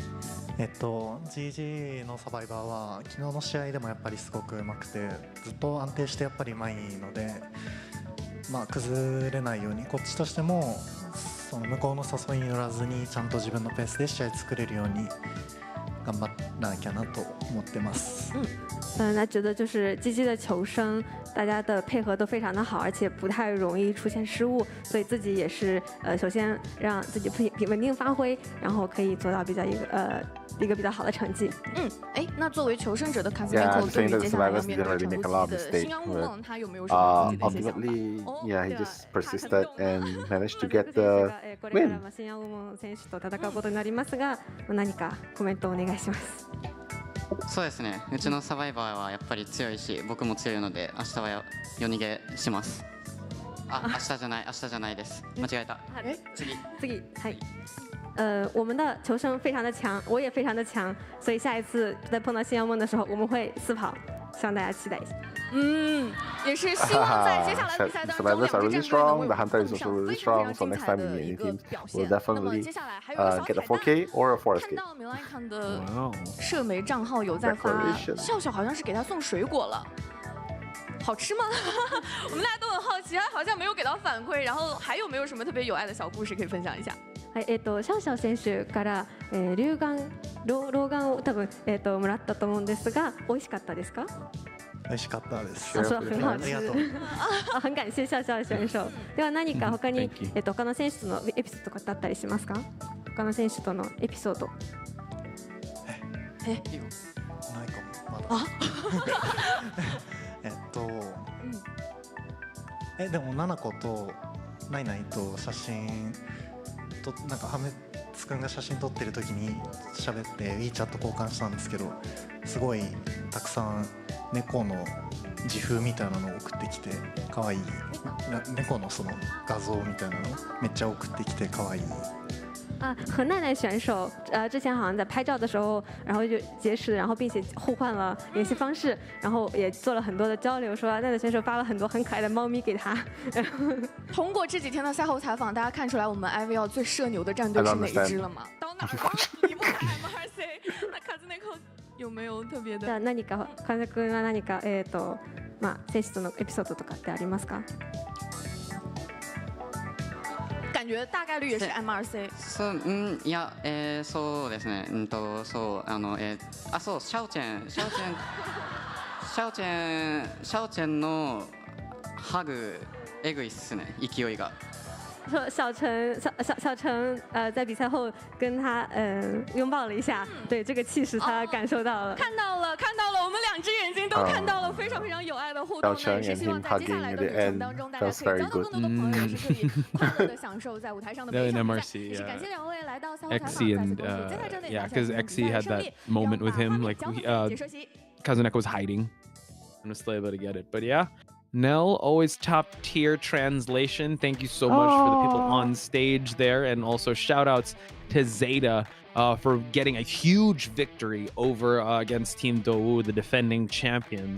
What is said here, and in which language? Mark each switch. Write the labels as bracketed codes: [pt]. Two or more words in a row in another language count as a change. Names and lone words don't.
[ja] GG のサバイバーは昨日の試合でもやっぱりすごくうまくて、ずっと安定してやっぱりうまいので、崩れないようにこっちとしてもその向こうの誘いに乗らずにちゃんと自分のペースで試合作れるように頑張らなきゃなと思ってます。 [zh] 那觉得就是积极的求生，大家的配合都非常的好，而且不太容易出现失误，所以自己也是首先让自己稳定发挥，然后可以做到一个比较好的成绩。那作为求生者的卡斯梅克，对于接下来要面对成都自己的星安无梦，他有没有什么自己的一些想法？ [en] Ultimately, yeah, he just persisted and managed to get the win. [ja] 新安無夢選手と戦うことになりますが、何かコメントをお願いします。そうですね、うちのサバイバーはやっぱり強いし、僕も強いので明日は夜逃げします。明日じゃないです。間違えた。次，はい。 [zh] 我们的求生非常的强，我也非常的强，所以下一次在碰到新阳梦的时候，我们会四跑，希望大家期待一下。也是希望在接下来的比赛当中，两支战队能够有非常精彩的一个表现。那么接下来还有个小 [en] get a 4K or a 4K。 [zh] 看到米莱康的社媒账号有在发，笑笑好像是给他送水果了。好吃吗？我们大家都很好奇，他好像没有给到反馈。然后还有没有什么特別有愛的小故事可以分享一下？ [ja] はい、シャオシャオ選手から老眼を多分もらったと思うんですが、美味しかったですか？美味しかったです。 [zh] 说很好吃。很感謝 [ja] シャオシャオ選手。では何か他に他の選手とのエピソードとかだったりしますか？他の選手とのエピソード。ないかもまだ。でもナナコとナイナイと写真となんかハメツくんが写真撮ってる時に喋って WeChat 交換したんですけど、すごいたくさん猫の自風みたいなのを送ってきて可愛い猫のその画像みたいなのめっちゃ送ってきて可愛い。 [zh] 和奈奈选手之前好像在拍照的时候，然后就结识，然后并且互换了联系方式，然后也做了很多的交流，说奈奈选手发了很多很可爱的猫咪给他。通过这几天的赛后采访，大家看出来我们 IVL 最社牛的战队是哪一支了吗？到哪儿离不开 MRC。那卡兹内克有没有特別的？ [ja] 何かカズ君は何か選手とのエピソードとかってありますか？ [zh] 感觉大概率也是 MRC。 [ja] いや、そうですね。そうシャオチェンのハグエグいっすね、勢いが。 [zh] 说小陈在比赛后跟他拥抱了一下，对这个气势他感受到了。看到了，我们两只眼睛都看到了，非常非常有爱的互动。也是希望在接下来的旅程当中，大家可以交到更多的朋友，也是可以快乐的享受在舞台上的每一场比赛。也是感谢两位来到赛后采访，再次恭喜接下来战队拿下比赛的胜利。 [en] moment with him, like Kazuneko was hiding and was still able to get it. But yeah, Nell, always top tier translation. Thank you so much for the people on stage there, and also shout outs to ZETA for getting a huge victory over against Team Dou, the defending champions.